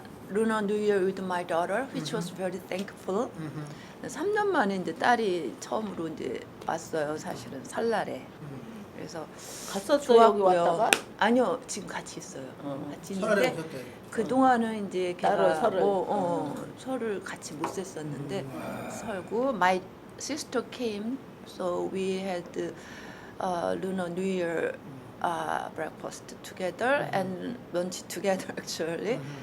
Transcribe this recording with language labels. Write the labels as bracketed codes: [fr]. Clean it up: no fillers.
[en] Lunar New Year with my daughter, which was very thankful. [ko] 3년 만에 이제 딸이 처음으로 이제 왔어요. 사실은 설날에. 그래서 갔었어요 여기 좋았고요. 왔다가? 아니요, 지금 같이 있어요. 같이 설날에 있는데 오셨대. 그 동안은 이제 따로 걔가 설을. 설을 같이 못 셌었는데 설고 [en] my sister came, so we had Lunar New Year breakfast together and lunch together actually.